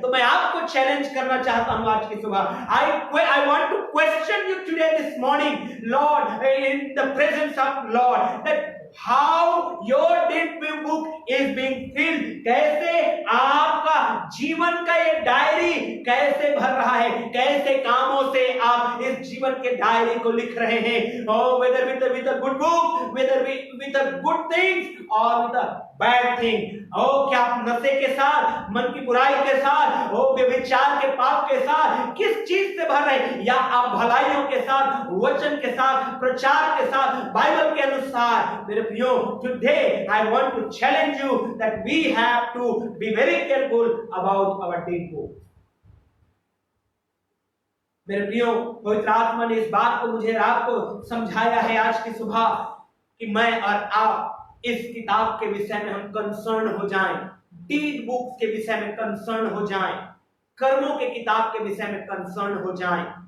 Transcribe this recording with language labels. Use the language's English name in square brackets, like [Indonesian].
[Hindi] तो मैं आपको चैलेंज करना चाहता हूं आज की सुबह, [English] I want to question you today this morning, Lord, in the presence of Lord, that how your deed book is being filled, [Hindi] कैसे आपका जीवन का ये डायरी कैसे भर रहा है, कैसे कामों से आप इस जीवन के करके डायरी को लिख रहे हैं, [English] whether with a good book, whether with a good things or with a bad thing. [Hindi] क्या आप नशे के साथ, मन की बुराई के साथ, व्यभिचार के पाप के साथ, किस चीज से भर रहे हैं? या आप भलाइयों के साथ, वचन के साथ, प्रचार के साथ, बाइबल के अनुसार? मेरे प्रियो, [English] today I want to challenge you that we have to be very careful about our deed book. [Hindi] मेरे प्रियो, पवित्र आत्मा ने इस बात को मुझे रात को समझाया है आज की सुबह कि मैं और आप इस किताब के विषय में हम कंसर्न हो जाएं, डीड बुक्स के विषय में कंसर्न हो जाएं, कर्मों के किताब के विषय में कंसर्न हो जाएं।